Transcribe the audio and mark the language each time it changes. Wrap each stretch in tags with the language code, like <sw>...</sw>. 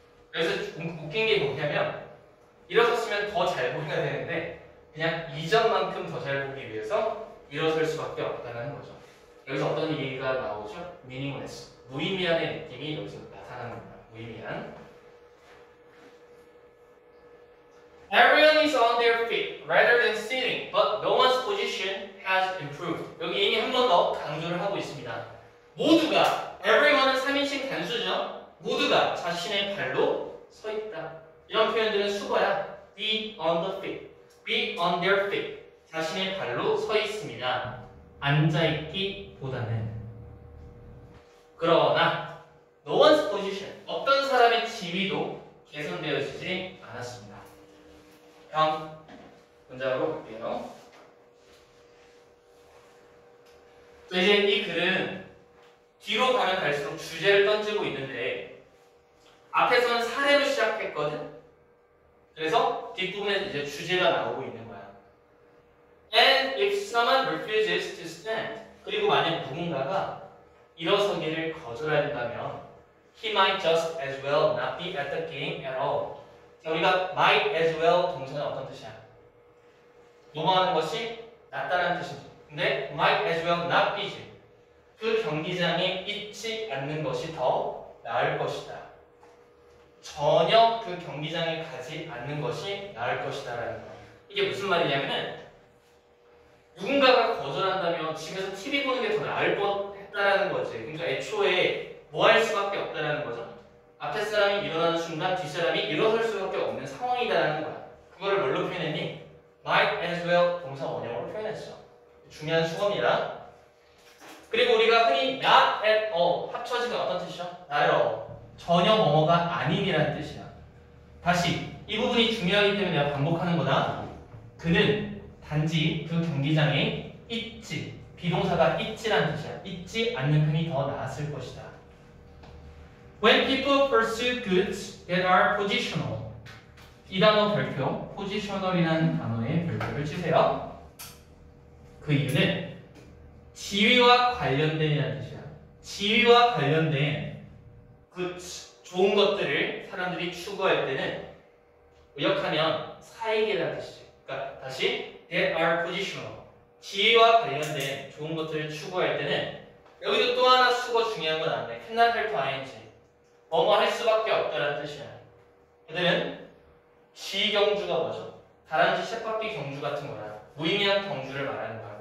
<ko>그래서 웃긴 게 뭐냐면 일어섰으면 더 잘 보여야 되는데 그냥 이전만큼 더 잘 보기 위해서 일어설 수밖에 없다는 거죠. 여기서 어떤 얘기가 나오죠?</ko> <en>meaningless.</en> <ko>무의미한의 느낌이 여기서 나타납니다. 무의미한.</ko> <en>Everyone is on their feet rather than sitting, but no one's position has improved.</en> <ko>여기 이미 한 번 더 강조를 하고 있습니다. 모두가, everyone은 3인칭 단수죠. 모두가 자신의 발로 서 있다. 이런 표현들은 수거야.</ko> <en>Be on the feet, be on their feet.</en> <ko>자신의 발로 서 있습니다. 앉아있기보다는. 그러나</ko> <en>no one's position,</en> <ko>어떤 사람의 지위도 개선되어지지 않았습니다. 다음 문장으로 볼게요. 이제 이 글은 뒤로 가면 갈수록 주제를 던지고 있는데 앞에서는 사례로 시작했거든. 그래서 뒷부분에 이제 주제가 나오고 있는 거야.</ko> <en>And if someone refuses to stand,</en> <ko>그리고 만약 누군가가 일어서기를 거절한다면</ko> <en>he might just as well not be at the game at all.</en> <ko>자, 우리가 might as well 동사는 어떤 뜻이야? 뭐뭐하는 것이 낫다는 뜻이지. 근데</ko> <en>might as well not be</en> <ko>지. 그 경기장에 있지 않는 것이 더 나을 것이다. 전혀 그 경기장에 가지 않는 것이 나을 것이다 라는 거야. 이게 무슨 말이냐면은 누군가가 거절한다면 집에서 TV 보는 게 더 나을 뻔했다라는 거지. 그러니까 애초에 뭐 할 수밖에 없다라는 거죠. 앞에 사람이 일어나는 순간 뒷사람이 일어설 수밖에 없는 상황이다라는 거야. 그거를 뭘로 표현했니?</ko> <en>might as well</en> <ko>동사 원형으로 표현했어. 중요한 수업이라. 그리고 우리가 흔히</ko> <en>not at all</en> <ko>합쳐지면 어떤 뜻이죠?</ko> <en>not at all.</en> <ko>전혀 뭐뭐가 아님이라는 뜻이야. 다시 이 부분이 중요하기 때문에 내가 반복하는 거다. 그는 단지 그 경기장에 있지. 비동사가 있지라는 뜻이야. 있지 않는 편이 더 나았을 것이다.</ko> <en>When people pursue goods that are positional.</en> <ko>이 단어 별표, positional이라는 단어의 별표를 치세요. 그 이유는 지위와 관련된이라는 뜻이야. 지위와 관련된 goods, 좋은 것들을 사람들이 추구할 때는 의역하면 사익이라는 뜻이지. 그러니까 다시</ko> <en>that are positional.</en> <ko>지위와 관련된 좋은 것들을 추구할 때는 여기도 또 하나 수거 중요한 건 안 돼.</ko> <en>cannot help ing.</en> <ko>뭐뭐 할 수밖에 없다는 뜻이야. 그들은 지경주가 뭐죠? 다람쥐 쳇바퀴 경주 같은 거야. 무의미한 경주를 말하는 거야.</ko>